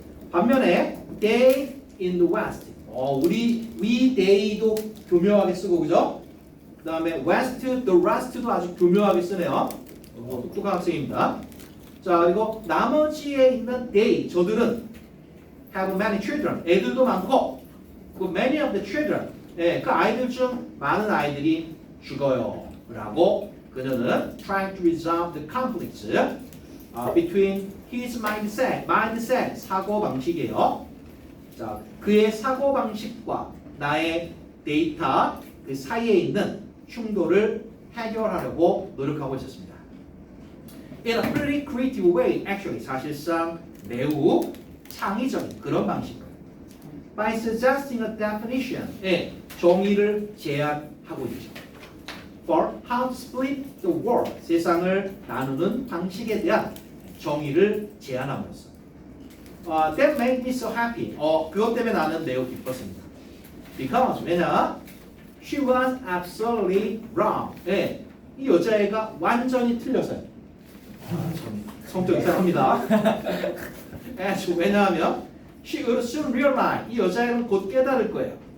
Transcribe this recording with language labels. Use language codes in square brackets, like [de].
[en] 반면에 they in the West. [ko] we they도 교묘하게 쓰고, 그죠? 그 다음에 west, the rest도 아주 교묘하게 쓰네요. 똑똑한 학생입니다. 자, 그리고 나머지에 있는 they, 저들은 [en] have many children, [ko] 애들도 많고 그 [en] many of the children, [ko] 그 아이들 중 많은 아이들이 죽어요 라고 그녀는 [en] trying to resolve the conflicts between his mindset, [ko] 사고방식이에요. 자, 그의 사고방식과 나의 데이터 그 사이에 있는 충돌을 해결하려고 노력하고 있었습니다. [en] In a pretty creative way, actually, [ko] 사실상 매우 창의적인 그런 방식으로. [en] By suggesting a definition, [ko] 정의를 제안하고 있죠. [en] For how to split the world, [ko] 세상을 나누는 방식에 대한 정의를 제안함으로써. [en] That made me so happy. [ko] 그것 때문에 나는 매우 기뻤습니다. [en] Because, [ko] 왜냐? [en] She was absolutely wrong. [ko] 이 여자애가 완전히 틀렸어요. 성격 이상합니다. 왜냐하면 [en] she would soon realize, [ko] 이 여자애는 곧 깨달을 거예요.